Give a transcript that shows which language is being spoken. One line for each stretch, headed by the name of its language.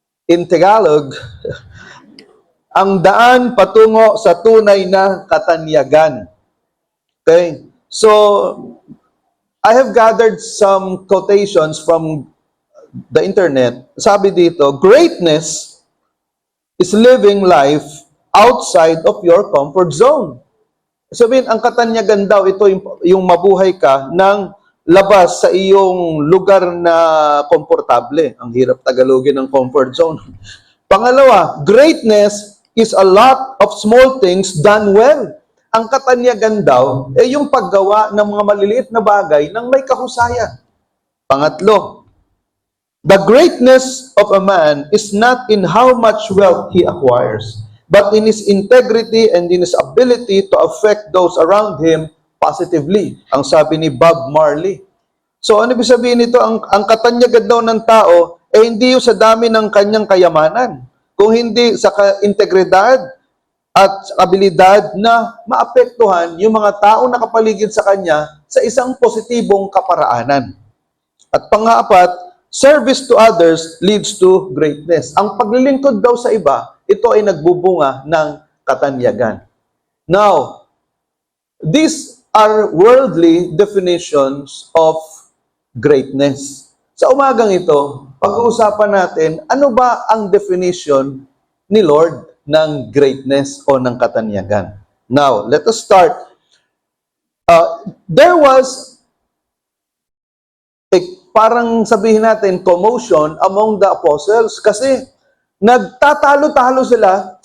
English: In Tagalog,
Filipino: ang daan patungo sa tunay na katanyagan. Okay?
English: So, I have gathered some quotations from the internet.
Filipino: Sabi dito,
English: greatness is living life outside of your comfort zone.
Filipino: Sabihin, ang katanyagan daw, ito yung mabuhay ka ng labas sa iyong lugar na komportable. Ang hirap tagalogin ng comfort zone.
English: Pangalawa, greatness is a lot of small things done well.
Filipino: Ang katanyagan daw, yung paggawa ng mga maliliit na bagay ng may kahusayan.
English: Pangatlo, the greatness of a man is not in how much wealth he acquires, but in his integrity and in his ability to affect those around him positively.
Filipino: Ang sabi ni Bob Marley. So ano ibig sabihin nito? Ang katanyagan daw ng tao, hindi yung sa dami ng kanyang kayamanan, kung hindi sa integridad at abilidad na maapektuhan yung mga taong nakapaligid sa kanya sa isang positibong kaparaanan. At pang-apat,
English: service to others leads to greatness.
Filipino: Ang paglilingkod daw sa iba, ito ay nagbubunga ng katanyagan.
English: Now, these are worldly definitions of greatness.
Filipino: Sa umagang ito, pag-uusapan natin, ano ba ang definition ni Lord ng greatness o ng katanyagan?
English: Now, let us start. There was
Filipino: parang sabihin natin,
English: commotion among the apostles
Filipino: kasi nagtatalo-talo sila.